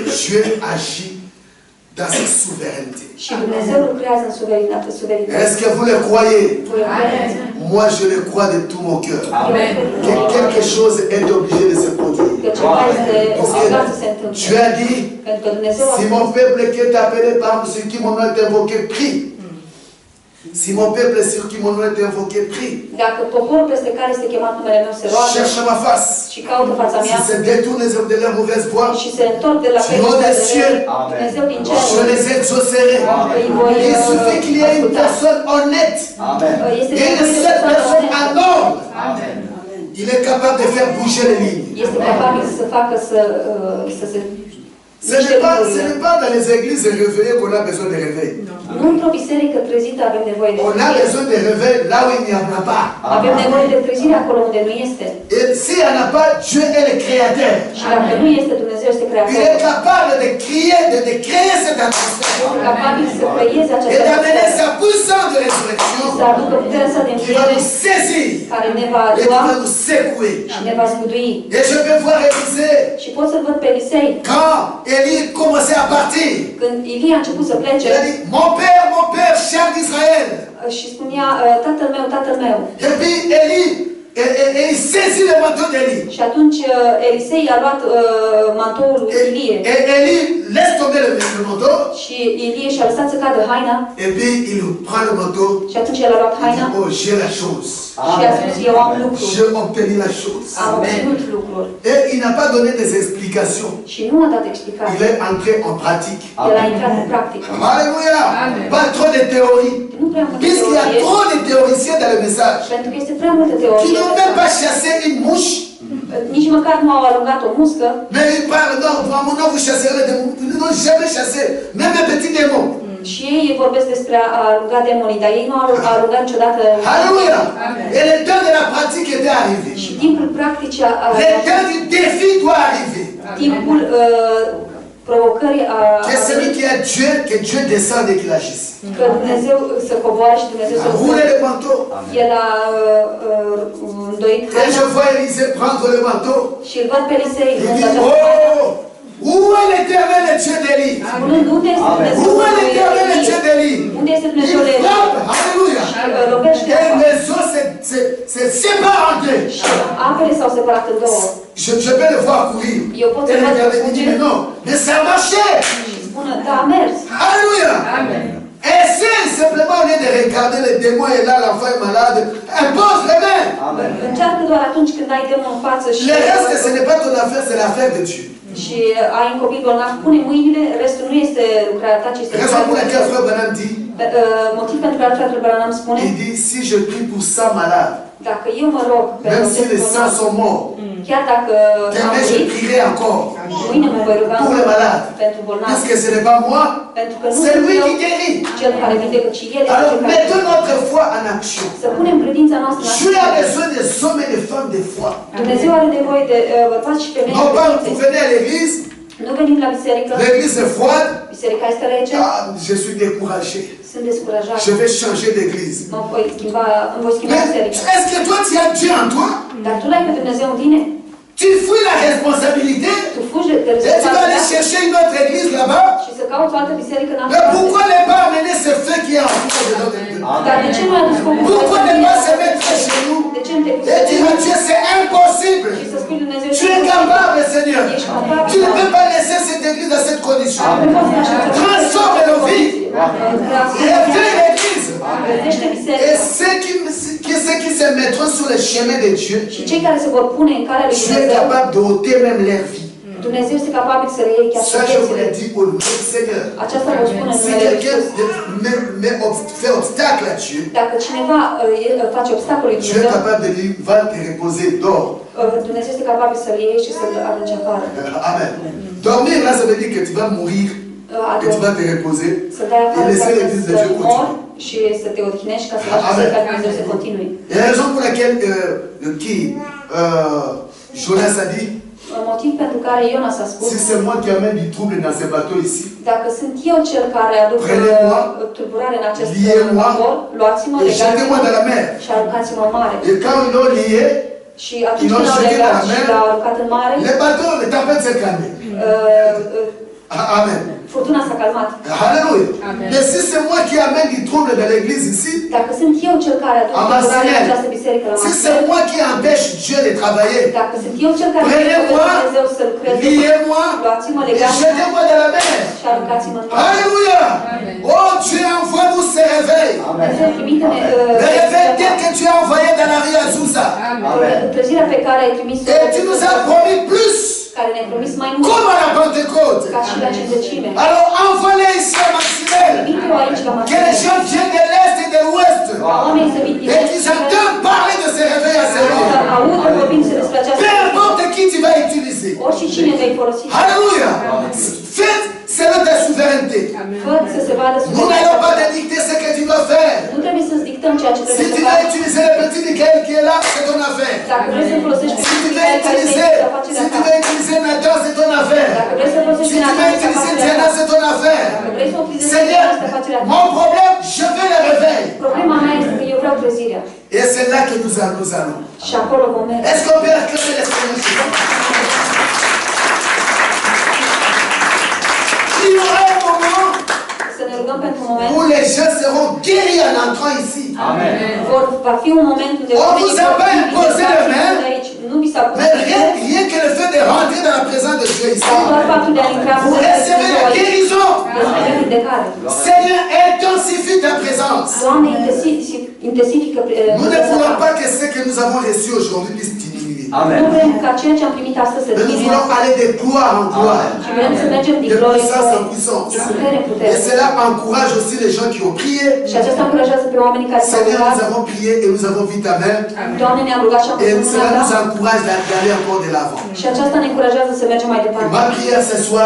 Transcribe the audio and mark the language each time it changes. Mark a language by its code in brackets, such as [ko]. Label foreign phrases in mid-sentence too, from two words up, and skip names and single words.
[fr] Et Dieu agit dans sa souveraineté. [ro] Și Dumnezeu lucrează în suveranitate. [fr] Est-ce que vous le croyez? Amen. Moi, je le crois de tout mon cœur. Amen. Que quelque chose est obligé de se produire. [ro] Că ceva este obligat să se întâmple. [fr] Tu as dit, [ro] Pentru că Dumnezeu a [fr] si mon peuple qui est appelé par ceux qui mon nom est invoqué, prie. Si mon peuple sur qui mon nom est invoqué, prie. [ro] Dacă poporul peste care este chemat numele meu se roagă [fr] Cherche ma face. [ro] și caută fața mea [fr] Si se détournent de leur mauvaise voie, [ro] și se întorc de la [fr] Dieu des cieux, [ro] Dumnezeu din [fr] je [ro] cer, [fr] les exaucerai. Il suffit qu'il y ait une personne honnête Amen. [ro] este [fr] et une seule personne en ordre. Amen. Il est capable de faire bouger les lignes. [ro] este capabil să facă să se [fr] Ce n'est pas dans les églises réveillées qu'on a besoin de réveil. [ro] Nu într-o biserică trezită avem nevoie de [fr] On a [ro] trezire. [fr] besoin de réveil là où il n'y en a pas. [ro] Avem nevoie de trezire acolo unde nu este. [fr] Et s'il n'y en a pas, Dieu est le créateur. [ro] Și dacă nu este, Dumnezeu este [fr] Il [ro] creator. [fr] est capable de créer cette atmosphère [ro] Este capabil să creeze [fr] et [ro] această [fr] d'amener [ro] atmosferă [fr] sa puissance de [ro] și să [fr] résurrection [ro] aducă puterea sa de [fr] qui va [ro] înviere [fr] nous saisir [ro] care ne va [fr] et qui [ro] lua [fr] va nous secouer. [ro] și ne va zgudui. [fr] Et je peux voir Élisée [ro] Și pot să-l văd pe Elisei [fr] quand Élie commençait à partir. [ro] când Ilie a început să plece [fr] Il a dit, mon père, chef d'Israël. [ro] și spunea, tatăl meu. [fr] Et puis Élie, et il saisit le manteau d'Élie. [ro] Și atunci Elisei a luat mantoul lui Ilie. [fr] Et Élie laisse tomber le manteau. [ro] Și Ilie și-a lăsat să cadă haina. [fr] Et puis il prend le manteau. [ro] Și atunci el a luat [fr] Il [ro] haina [fr] dit, oh, j'ai la chose. [ro] și a spus, eu am lucruri. [fr] J'ai obtenu la chose. [ro] Am obținut lucruri. [fr] Et il n'a pas donné des explications. [ro] Și nu a dat [fr] Il [ro] explicații. [fr] est entré en pratique. [ro] El a intrat în practică. [fr] Alléluia. Pas trop de théorie. [ro] Nu prea multă [fr] Puisqu'il y a [ro] teorie, [fr] trop de théoriciens dans le message. [ro] pentru că este prea multă [fr] Qui [ro] teorie. [fr] n'ont même pas chassé une mouche. [ro] Nici măcar nu au alungat o muscă. [fr] Mais ils parlent, non, non, vous chasserez des démons. Ils n'ont jamais chassé, même un petit démon. [ro] Și ei vorbesc despre a alunga demonii, dar ei nu au alungat niciodată. [fr] Alléluia. Et le temps de la pratique était arrivé. [ro] Și timpul practic [fr] Le temps du défi doit arriver. [ro] timpul provocării [fr] Que celui qui a Dieu, que Dieu descende et qu'il agisse. [ro] că Dumnezeu să coboare și Dumnezeu să [fr] Rouler le manteau. [ro] El a îndoit [fr] Et [ro] haina [fr] je vois Élisée prendre le manteau. [ro] și îl văd pe Elisei [fr] Il [ro] în [fr] dit, [ro] această haină. [fr] oh, où est l'éternel le Dieu d'Élie? [ro] Spunând, unde este Dumnezeu [fr] Où est l'éternel le Dieu d'Élie? [ro] Unde este [fr] Il [ro] Dumnezeu de [fr] frappe, alléluia. [ro] robește [fr] Et les eaux se séparent en deux. [ro] și apele s-au separat în două. [fr] Je peux le voir courir. [ro] Eu pot [fr] Et [ro] să văd [fr] regarder, il dit, mais non, mais ça a marché. [ro] și spună, da, a mers. [fr] Alléluia. Essaye simplement au lieu de regarder les démons et là l'enfant est malade. Impose les mains. [ro] Încearcă doar atunci când ai demon în față și [fr] Le reste, ce n'est pas ton affaire, c'est l'affaire de Dieu. [ro] și ai un copil bolnav, pune mâinile, restul nu este lucrarea ta, ci este [fr] Raison pour laquelle frère Branham dit, [ro] motiv pentru care fratele Branham spune, [fr] il dit, si je prie pour 100 malades, [ro] dacă eu mă rog [fr] même si les 100 [ro] bolnav, [fr] sont morts, [ro] chiar dacă am [fr] demain je [ro] murit, [fr] prierai encore [ro] mâine mă voi ruga [fr] pour les malades. [ro] pentru bolnav, [fr] Parce que ce n'est pas moi, [ro] pentru că nu [fr] c'est [ro] sunt [fr] lui [ro] eu [fr] qui guérit. [ro] cel care vindecă, ci El este [fr] Alors [ro] cel care [fr] mettons notre foi en action. [ro] să punem credința noastră în [fr] Dieu a [ro] acțiune. [fr] besoin des hommes et des femmes de foi. [ro] Dumnezeu are nevoie de bărbați și femei [fr] Non pas vous [ro] credinței. [fr] venez à l'église, [ro] Nu venim la biserică, [fr] l'église est froide, [ro] biserica este rece, [fr] ah, je suis découragé. [ro] sunt descurajat. [fr] Je vais changer d'église. [ro] Îmi voi schimba [fr] Mais [ro] biserica. [fr] est-ce que toi tu as Dieu en toi? [ro] Dar tu l-ai pe Dumnezeu în tine? [fr] Tu fuis la responsabilité [ro] Tu fugi de [fr] et tu vas aller [ro] responsabilitate [fr] chercher une autre église là-bas. [ro] și să cauți o altă biserică în altă [fr] Mais [ro] parte. [fr] pourquoi ne pas amener ce feu qui est en toi de notre Dieu? [ro] Dar de ce nu ai adus copilul [fr] Pourquoi ne pas se mettre chez nous [ro] De ce nu te [fr] et dire à Dieu c'est impossible? [ro] și să spui lui Dumnezeu [fr] Tu es capable, Seigneur. [ro] ești capabil. [fr] Tu ne peux pas laisser cette église dans cette condition. [ro] Nu poți să lași această [fr] Transforme nos vies. Réveille l'église. [ro] Găsește [fr] Et [ro] biserica. [fr] ceux qui se mettront sur le chemin de Dieu, [ro] Și cei care se vor pune în calea lui [fr] Dieu est [ro] Dumnezeu, [fr] capable de ôter même leur vie. [ro] Dumnezeu este capabil să le iei chiar și [fr] Ça, je vous [ro] viețile. [fr] le dis au nom du Seigneur. [ro] Aceasta vă spune în [fr] Si [ro] numele lui [fr] quelqu'un [ro] Iisus. [fr] fait obstacle à Dieu, [ro] Dacă cineva face obstacol lui [fr] Dieu est [ro] Dumnezeu, [fr] capable de lui va te reposer, dors. [ro] Dumnezeu este capabil să-l iei și să-l arunce afară. [fr] Amen. Dormir, là, ça veut dire que tu vas mourir, que tu vas te reposer [ro] Să dai [fr] et [ro] afară [fr] laisser l'église de [ro] să [fr] Dieu [ro] mori [fr] continuer. [ro] și să te odihnești ca să lași [fr] Amen. [ro] biserica lui Dumnezeu să continue. [fr] Et la raison pour laquelle Jonas a dit, [ro] Motiv pentru care Ionas a spus, [fr] si c'est moi qui amène du trouble dans ce bateau ici, [ro] dacă sunt eu cel care aduc [fr] Prenez-moi, [ro] tulburare în acest [fr] liez-moi, [ro] vapor, luați-mă, [fr] et jetez-moi dans la [ro] legați-mă [fr] mer. [ro] și aruncați-mă în mare. [fr] Et quand ils l'ont lié, [ro] Și atunci [fr] Ils [ro] când [fr] l'ont [ro] l-au [fr] jeté [ro] legat [fr] dans la [ro] și [fr] mer. [ro] l-au aruncat în mare, [fr] le bateau, le tempête s'est calmé. Amen. [ro] Furtuna s-a calmat. [fr] Alléluia. Amen. Mais si c'est moi qui amène du trouble dans l'église ici, [ro] Dacă sunt eu cel care aduc tulburare în această biserică la [fr] si Marseille, c'est moi qui empêche Dieu de travailler, [ro] dacă sunt eu cel care [fr] prenez-moi, [ro] Dumnezeu să lucreze, [fr] liez-moi, [ro] luați-mă [fr] et [ro] legați [fr] jetez-moi dans la mer. [ro] și aruncați-mă în mare. [fr] Alléluia. Amen. Oh Dieu, envoie-nous ce réveil. [ro] Dumnezeu, trimite-ne [fr] Le réveil tel que tu as envoyé dans la rue Azusa. Amen. [ro] trezirea pe care ai trimis-o, [fr] Et tu nous as promis plus, [ro] care ne-ai promis mai mult, [fr] comme à la Pentecôte. [ro] ca și la Cincecime. [fr] Alors envoie-les ici à Maximel. [ro] Trimite-o aici la [fr] Que les [ro] Marseille, [fr] gens viennent de l'Est et de l'Ouest. [ro] ca oamenii să vină din [fr] Et qu'ils entendent parler de ce réveil à ce [ro] să [fr] moment. [ro] audă vorbindu-se despre această [fr] Peu importe qui tu vas utiliser. [ro] orice cine vei folosi. [fr] Alléluia. Faites selon ta souveraineté. [ro] Fă să se vadă [fr] Nous n'allons pas [ro] suveranitatea. [fr] te dicter ce que tu dois faire. [ro] Nu trebuie să-ți dictăm ceea ce [fr] Si [ro] trebuie [fr] tu [ro] să [fr] vas [ro] faci. [fr] utiliser le petit Michael qui est là, c'est ton affaire. [ro] Dacă vrei să folosești [fr] Si tu [ro] pe [fr] vas [ro] care [fr] utiliser, [ro] să afacerea [fr] si tu [ro] ta. [fr] vas utiliser Nathan, c'est ton affaire. [ro] Dacă vrei să folosești [fr] Si [ro] din [fr] tu vas [ro] această [fr] utiliser [ro] afacere [fr] Diana, [ro] ta. [fr] c'est ton affaire. [ro] Dacă vrei să utilizezi [fr] Seigneur, [ro] această afacere ta. [fr] mon problème, je veux le réveil. [ro] Problema mea este că eu vreau trezirea. [fr] Et c'est là que nous allons. [ro] Și acolo vom merge. [fr] Est-ce qu'on peut acclamer les Seigneur? Il y aura un moment [ro] Să ne rugăm pentru un moment. [fr] où les gens seront guéris en entrant ici. Amen. [ro] Va fi un moment unde [fr] On [ro] oamenii [fr] vous a [ro] vor [fr] pas [ro] fi [fr] imposé [ro] vindecați [fr] le main. [ro] de aici. Nu vi s-a pus [fr] Mais rien que le fait de rentrer dans la présence de Dieu ici, [ro] doar faptul de a intra în [fr] vous [ro] prezența [fr] recevez [ro] lui [fr] la [ro] Dumnezeu aici. [fr] guérison. [ro] Veți primi vindecare. [fr] Seigneur, intensifie ta présence. [ro] Doamne, intensifică [fr] Nous ne [ro] prezența [fr] voulons [ro] ta. [fr] pas que ce que nous avons reçu aujourd'hui puisse diminuer. [ro] Nu [fr] Amen. [ro] vrem ca ceea ce am primit astăzi să [fr] Mais nous [ro] diminueze. [fr] voulons aller de gloire en gloire, [ro] Și vrem să mergem din [fr] de [ro] glorie în [fr] puissance en [ro] glorie, [fr] puissance. [ro] din putere în [fr] Et [ro] putere. [fr] cela encourage aussi les gens qui ont prié. [ro] Și aceasta încurajează pe oamenii care s-au [fr] Seigneur, [ro] rugat. [fr] nous avons prié et nous avons vu ta main. [ro] Doamne, ne-am rugat și am [fr] Et [ro] pus [fr] cela [ro] mâna [fr] nous [ro] ta. [fr] encourage d'aller encore de l'avant. [ro] Și aceasta ne încurajează să mergem mai departe. [fr] Ma prière ce soir,